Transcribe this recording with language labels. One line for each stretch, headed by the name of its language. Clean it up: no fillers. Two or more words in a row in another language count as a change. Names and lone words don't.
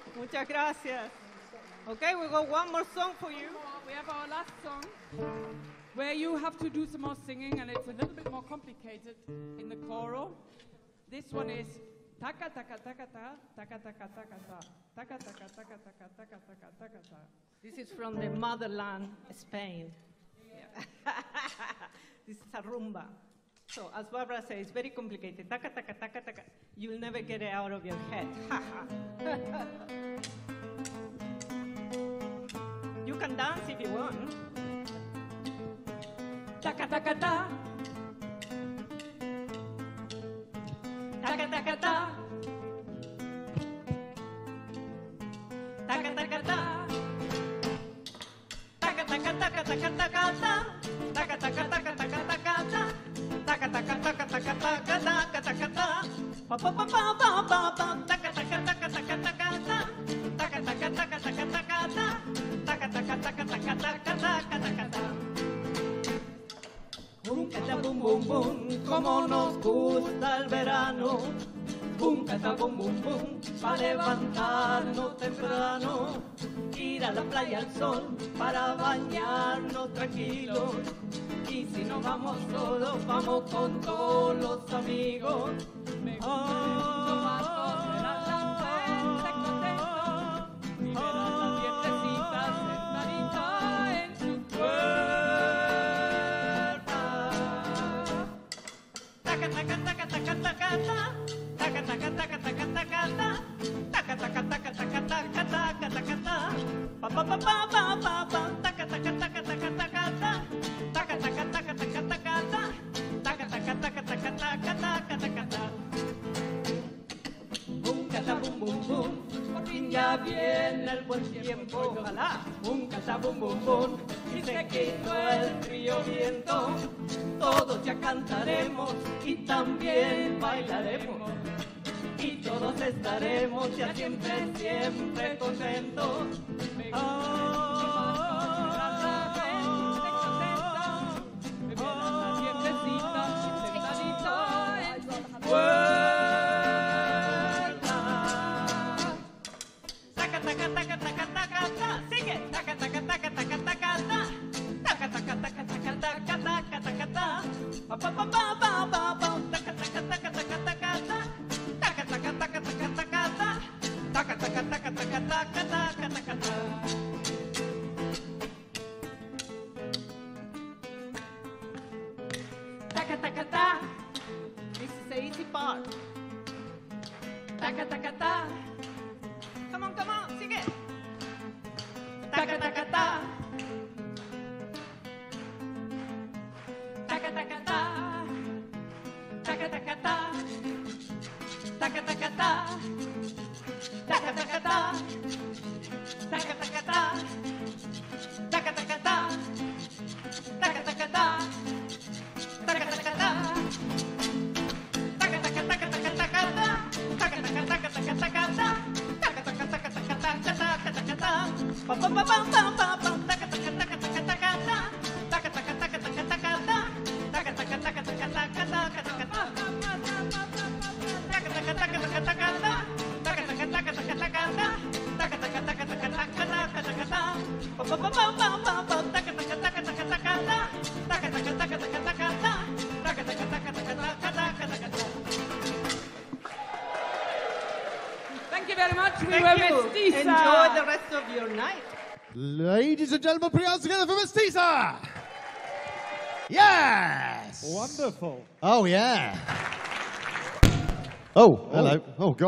Spanish: Muchas gracias.
English: Okay, we got one more song for you. We have our last song, where you have to do some more singing, and it's a little bit more complicated in the choral. This one is taka taka taka ta, taka taka taka ta, taka taka taka taka taka taka taka ta. This is from the motherland, Spain. Yeah. This is a rumba. So, as Barbara says, it's very complicated. Taka, taka, taka, taka. You'll never get it out of your head. You can dance if you want. Taka taka ta. Taka, taka, ta. Taka, taka, ta. Taka, taka, taka, taka, taka, ta. Taka, taka, taka, taka, taka, ta. Taka, taka, taka, taka, taka, taka, taka, ta. Pa, pa, pa, pa, pa, pa, pa. Taka, taka, taka, taka, taka, ta. Taka, taka, taka, taka, taka, ta. Taka, taka, taka, taka, taka, taka, taka, ta. Bum, cata, bum, bum, bum,
Spanish: como nos gusta el verano. Bum, cata, bum, bum, bum, para levantarnos temprano. Ir a la playa al sol para bañarnos tranquilos. Y si no vamos solos, vamos con todos los amigos. Me gusta más ver a la gente contenta y ver a las vientecitas sentaditas en su puerta. Taca, taca, taca, taca, taca, ta. Taca, taca, taca, taca, taca, ta. Taca, taca, taca, taca, taca, taca, taca, ta. Pa, pa, pa, pa, pa, pa, pa. Taca, taca, taca, taca, taca, ta. Taca, taca, taca, taca, taca, ta. Taca, taca, taca, taca, taca, taca, taca, ta. Bum, cata, bum, bum, bum. Por fin ya viene el buen tiempo. Ojalá. Bum, cata, bum, bum, bum. Y se quitó el frío viento. Todos ya cantaremos y también bailaremos. Y todos estaremos ya siempre, siempre contentos. Taca, taca, taca, taca, taca, ta. Sigue. Taca, taca, taca, taca, taca, ta. Taca, taca, taca, taca, taca, taca, taca, ta. Pa, pa, pa, pa, pa, pa, pa. Taca, taca, taca, taca, taca, ta. Taca, taca, taca, taca, taca, ta. Taca, taca, taca, taca, taca, taca, taca, ta. Taca, taca, ta.
English: This is the easy part. Taca, taca, ta. Come on,
Spanish: sigue. Taca, taca, ta. Taca, taca, ta. Taca, taca, ta. Taca, taca, ta. Taca, taca, ta. Taca, taca, ta. Taca, taca, ta. Taca, taca, ta. Taca, taca, ta. Taca, taca, taca, taca, taca, ta. Taca, taca, taca, taca, taca, ta. Taca, taca, taca, taca, taca, taca, taca, ta. Pa, pa, pa, pa, pa, pa, pa. Taca, taca, taca, taca, taca, ta. Taca, taca, taca, taca, taca, ta. Taca, taca, taca, taca, taca, taca, taca, ta. Taca, taca, taca, taca, taca, ta. Taca, taca, taca, taca, taca, ta. Taca, taca, taca, taca, taca, taca, taca, ta. Pa, pa, pa, pa, pa, pa, pa. Taca, taca, taca, taca, taca, ta. Taca, taca, taca, taca, taca, ta. Taca, taca, taca, taca, taca, taca, taca, ta.
English: Thank you very much. We Thank were you. Mestisa. Enjoy the rest of your night. Ladies and gentlemen, put your hands together for Mestisa! Yes! Wonderful. Oh, yeah. Oh, hello. Oh, God.